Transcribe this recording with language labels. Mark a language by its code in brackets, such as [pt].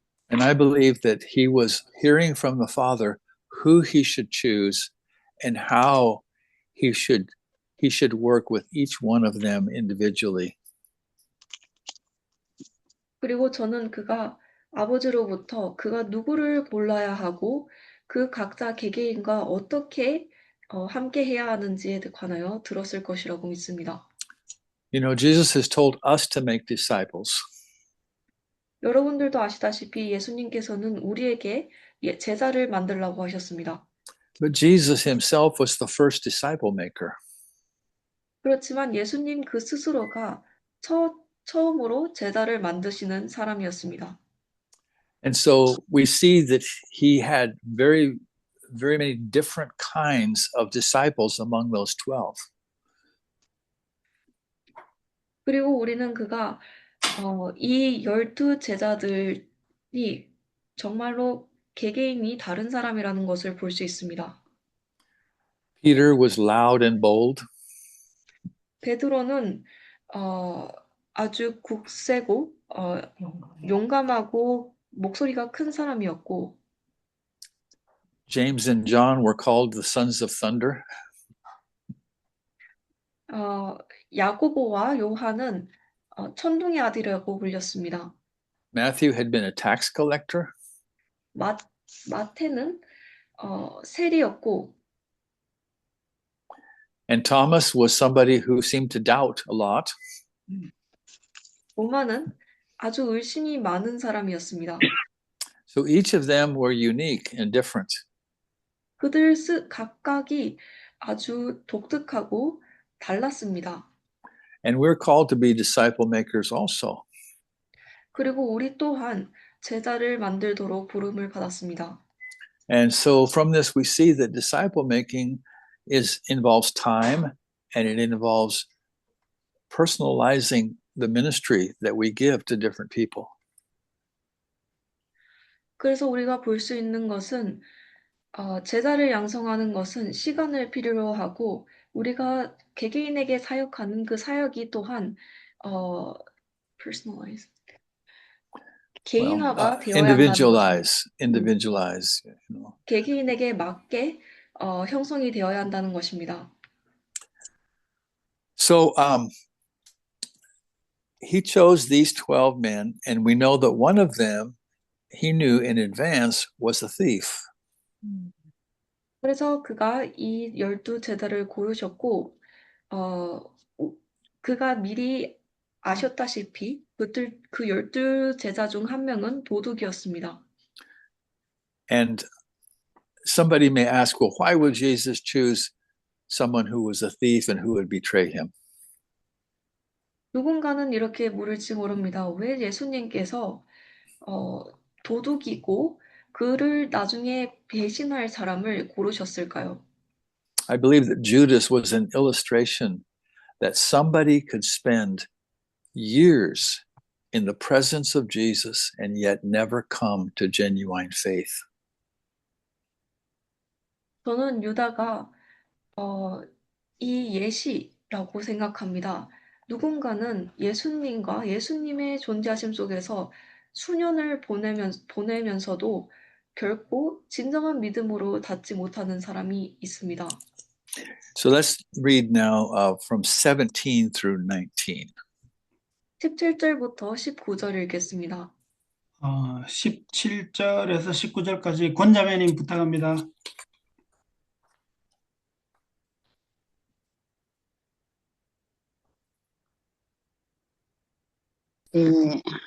[en] And I believe that he was hearing from the Father who he should choose and how he should work with each one of them individually. [ko] 그리고 저는 그가 아버지로부터 그가 누구를 골라야 하고 그 각자 개개인과 어떻게 함께 해야 하는지에 관하여 들었을 것이라고 믿습니다. [en] You know, Jesus has told us to make disciples. [ko] 여러분들도 아시다시피 예수님께서는 우리에게 제자를 만들라고 하셨습니다. [en] But Jesus himself was the first disciple maker. [ko] 그렇지만 예수님 그 스스로가 처음으로 제자를 만드시는 사람이었습니다. [en] And so we see that he had very, very many different kinds of disciples among those 12. [ko] 그리고 우리는 그가 이 12 제자들이 정말로 개개인이 다른 사람이라는 것을 볼 수 있습니다. [en] Peter was loud and bold. [ko] 베드로는 아주 굳세고 용감하고 목소리가 큰 사람이었고 [en] James and John were called the sons of thunder. [ko] 야고보와 요한은 천둥의 아들이라고 불렸습니다. [en] Matthew had been a tax collector. [ko] 마태는 세리였고 [en] And Thomas was somebody who seemed to doubt a lot. [ko] 로마는 아주 의심이 많은 사람이었습니다. [en] So each of them were unique and different. [ko] 그들 각각이 아주 독특하고 달랐습니다. [en] And we're called to be disciple makers also. [ko] 그리고 우리 또한 제자를 만들도록 부름을 받았습니다. [en] And so from this we see that disciple making involves time and it involves personalizing the ministry that we give to different people. [ko] 그래서 우리가 볼 수 있는 것은 제자를 양성하는 것은 시간을 필요로 하고 우리가 개개인에게 사역하는 그 사역이 또한 personalize 개인화가 되어야 한다는 [en] individualize. You know. [ko] 개개인에게 맞게 형성이 되어야 한다는 것입니다. [en] So he chose these 12 men, and we know that one of them he knew in advance was a thief. [ko] 그래서 그가 이 12 제자를 고르셨고 그가 미리 아셨다시피 그 12 제자 중 한 명은 도둑이었습니다. [en] And somebody may ask, well, why would Jesus choose someone who was a thief and who would betray him? [ko] 누군가는 이렇게 물을지 모릅니다. 왜 예수님께서 도둑이고 그를 나중에 배신할 사람을 고르셨을까요? [en] I believe that Judas was an illustration that somebody could spend years in the presence of Jesus and yet never come to genuine faith. [ko] 저는 유다가 이 예시라고 생각합니다. 누군가는 예수님과 예수님의 존재하심 속에서 수년을 보내면서도 결코 진정한 믿음으로 닿지 못하는 사람이 있습니다. [en] So let's read now from 17 through 19. [ko] 17절부터 19절 읽겠습니다. 17절에서 19절까지 권자매님 부탁합니다. 네.